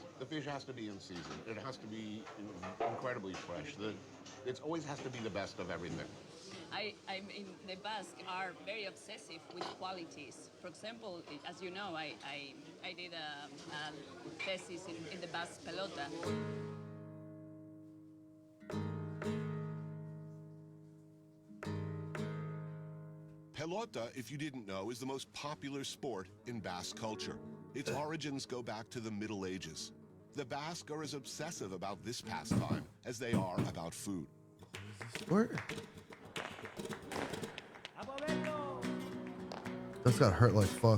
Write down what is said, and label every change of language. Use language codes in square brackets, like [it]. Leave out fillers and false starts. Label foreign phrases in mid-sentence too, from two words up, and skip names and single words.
[en] The fish has to be in season. It has to be incredibly fresh. It always has to be the best of everything. I mean, the Basque are very obsessive with qualities. For example, as you know, I did a thesis in the Basque pelota. Pelota, if you didn't know, is the most popular sport in Basque culture. Its origins go back to the Middle Ages. The Basque are as obsessive about this pastime as they are about food. What? That's got hurt like fuck.